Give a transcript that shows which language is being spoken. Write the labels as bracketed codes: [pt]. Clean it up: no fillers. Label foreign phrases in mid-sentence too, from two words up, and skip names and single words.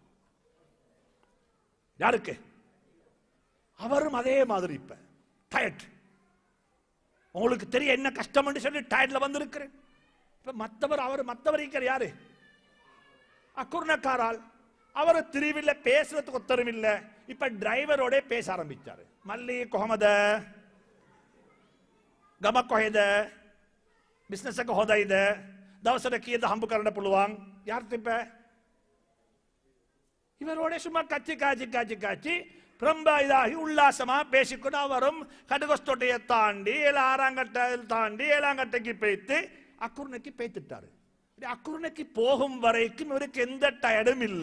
[ta] யாருக்கு? அவரும் அதே மாதிரி இப்ப டயர்ட். உங்களுக்கு தெரியும் என்ன கஷ்டம் சொல்லி டயர்ட்ல வந்திருக்கிறேன். இப்ப மற்றவர் யாரு? அக்குர்ணக்காரால். அவர் திருவில்ல பேசுறதுக்கு ஒத்தரும் இல்ல. இப்ப டிரைவரோட பேச ஆரம்பிச்சாரு. [si] මල්ලි කොහොමද ගම කොහෙද? බිස්නස් එක හොඳයිද? දවසට කීයද හම්බ කරන්න පුළුවන්? [ta] யார்கிட்ட இப்ப? இவரோட சும்மா கச்சி காய்ச்சி காய்ச்சி காய்ச்சி ரொம்ப இதாகி உல்லாசமா பேசிக்கொண்டு அவரும் கடுகொஸ்தோட்டையை தாண்டி 6ஆங்கட்டை தாண்டி 7ஆங்கட்டைக்கு பேய்த்து அக்குர்ணைக்கு பேய்த்துட்டாரு. அக்குர்ணைக்கு போகும் வரைக்கும் இவருக்கு எந்த டயர்டும் இல்ல.